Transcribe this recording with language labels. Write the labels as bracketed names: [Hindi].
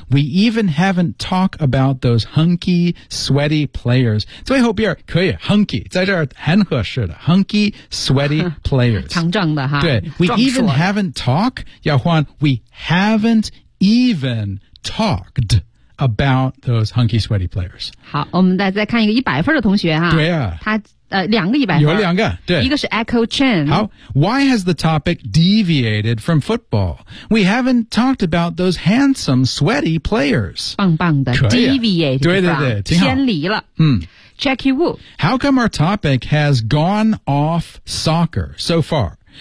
[English] We even haven't talked about those hunky, sweaty players. [Chinese] 最后边可以 hunky 在这儿很合适的 [English] hunky, sweaty players. [Chinese] 强壮的哈。 [English] 对 ，we even haven't talked. [Chinese] 要换 [English] we haven't even talked about those hunky, sweaty players. [Chinese] 好，我们再看一个100分的同学哈。对啊，他。两个一百分，有两个，对，一个是 Echo Chen。 [English] 好 ，Why has the topic deviated from football? We haven't talked about those handsome, sweaty players. [Chinese] 棒棒的 ，deviate，对对对，挺好，偏离了。Jackie Wu， [English] How come our topic has gone off soccer so far?